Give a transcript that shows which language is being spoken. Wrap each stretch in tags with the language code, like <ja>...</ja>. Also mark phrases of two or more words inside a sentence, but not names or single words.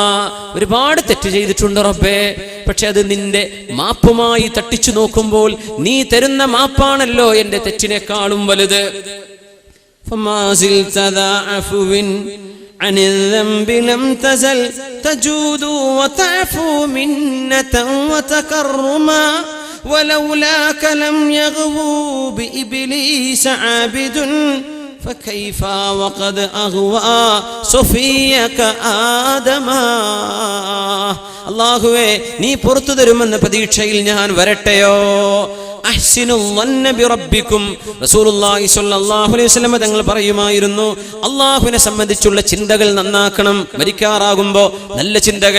<ml>ഒരുപാട് തെറ്റ് ചെയ്തിട്ടുണ്ട് റബ്ബേ, പക്ഷെ അത് നിന്റെ മാപ്പുമായി തട്ടിച്ചു നോക്കുമ്പോൾ നീ തരുന്ന മാപ്പാണല്ലോ എൻ്റെ തെറ്റിനേക്കാളും വലുത്.</ml> <ar>فما زلت ذا عفو عن الذنب لم تزل تجود وتعفو منة وتكرما ولولاك لم يغو بإبليس عابد فكيف وقد أغوى صفيك آدما.</ar> <ml>അല്ലാഹുവേ, നീ പുറത്തു തരുമെന്ന പ്രതീക്ഷയിൽ ഞാൻ വരട്ടെയോ?</ml> <ar>أحسنوا الظن بربكم, رسول الله صلى الله عليه وسلم</ar> <ml>തങ്ങൾ പറയുമായിരുന്നു, അല്ലാഹുവിനെ സംബന്ധിച്ചുള്ള ചിന്തകൾ നന്നാക്കണം. മരിക്കാറാകുമ്പോ നല്ല ചിന്തകൾ.</ml>